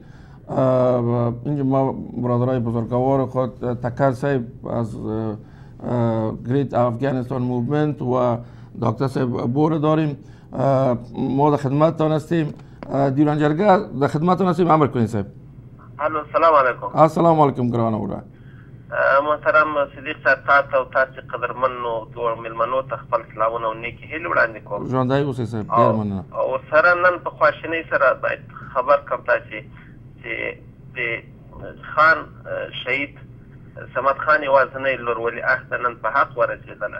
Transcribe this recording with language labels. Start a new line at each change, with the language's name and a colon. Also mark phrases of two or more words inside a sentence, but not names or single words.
Persian: اینجا ما برادرای بزرگوار خود تکر صاحب از گریت افغانستان موومنت و دکتر صاحب بور داریم. ما در خدمتتان هستیم. دیوان جرگه در خدمتتان هستیم. امر کنین صاحب.
Arabic: الو السلام علیکم. السلام علیکم
Pashto: ګرانه وره. محترم صدیق صاحب تاسو او تاسو قدرمنو ټول مېلمنو ته خپل سلامونه او نیکې هیلې وړاندې کوم. ژوندی اوسئ صاحب، ډېر مننه. او سره نن په خواشینۍ سره باید خبر کوم تاسې چې د خان شهید صمد خان یوازینی لور ولیعهد نن په حق ورسېدله.